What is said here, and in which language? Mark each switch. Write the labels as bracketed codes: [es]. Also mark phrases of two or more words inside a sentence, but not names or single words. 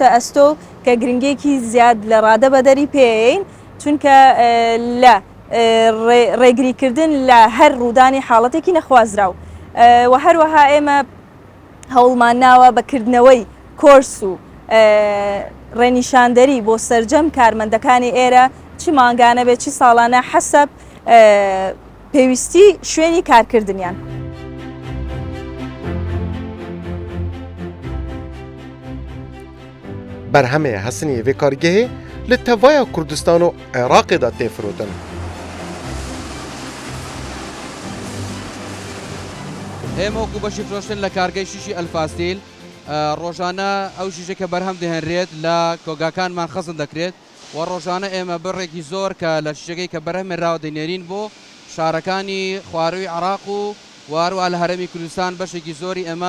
[ckb] ئەستۆ کە گرنگێکی زیاد لە ڕادە بەدەری پێین چونکە لە ڕێگریکردن لە هەر ڕوودانی حاڵەتێکی نەخوازراو و هەروەها ئێمە هەوڵمان ناوە بەکردنەوەی کۆرس و ڕێنیشاندەری بۆ سەرجەم کارمەندەکانی ئێرە چی مانگانە بێت چی ساڵانە حەسەب پێویستی شوێنی کارکردنیان. [ku] بەرهەمەیە هەسنی vê kargehê li tevaya Kurdistan û Iraqê de têfirotin. [ckb] ئێمە وەکو بەشی فرۆشتن لە کارگەی شیشی ئەلفاستیل ڕۆژانە ئەو شیشە کە بەرهەم دەهێنرێت لە کۆگاکانمان خەزم دەکرێت و ڕۆژانە ئێمە بڕێکی زۆر کە لە شیشەکەی کە بەرهەمێنراوە دەینێرین بۆ شارەکانی خواروی عراق و وارووا لە هەرێمی کوردستان بەشێکی زۆری ئێمە